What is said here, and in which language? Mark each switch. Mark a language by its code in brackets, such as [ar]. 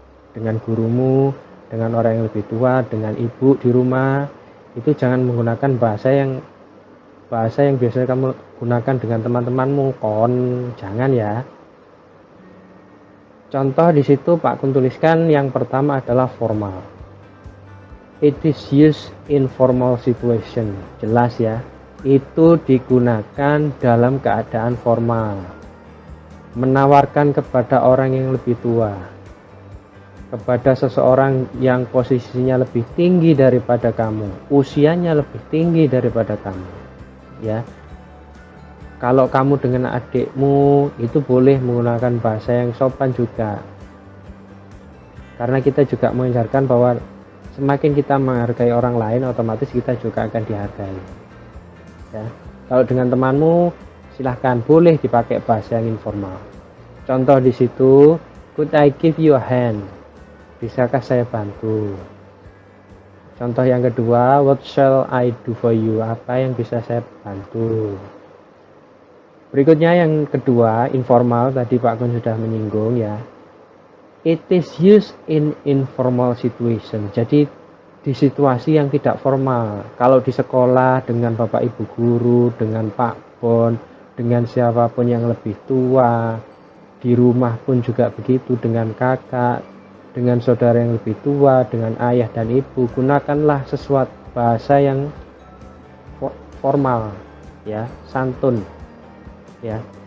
[id] Dengan gurumu, dengan orang yang lebih tua, dengan ibu di rumah, itu jangan menggunakan bahasa yang biasanya kamu gunakan dengan teman-temanmu. Jangan ya. Contoh di situ Pak Kun tuliskan yang pertama adalah formal. [en] It is used in formal situation. [id] Jelas ya. Itu digunakan dalam keadaan formal. Menawarkan kepada orang yang lebih tua. kepada seseorang yang posisinya lebih tinggi daripada kamu, usianya lebih tinggi daripada kamu, ya. Kalau kamu dengan adikmu itu boleh menggunakan bahasa yang sopan juga, karena kita juga mengajarkan bahwa semakin kita menghargai orang lain, otomatis kita juga akan dihargai, ya. Kalau dengan temanmu, silahkan boleh dipakai bahasa yang informal. Contoh di situ, [en] could I give you a hand? [id] Bisakah saya bantu? Contoh yang kedua, [en] what shall I do for you? [id] Apa yang bisa saya bantu? Berikutnya yang kedua, informal, tadi Pak Kun sudah menyinggung, ya. [en] It is used in informal situation. [id] Jadi di situasi yang tidak formal. Kalau di sekolah dengan Bapak Ibu guru, dengan Pak Bon, dengan siapapun yang lebih tua, di rumah pun juga begitu, dengan kakak, dengan saudara yang lebih tua, dengan ayah dan ibu, gunakanlah sesuatu bahasa yang formal, ya, santun, ya.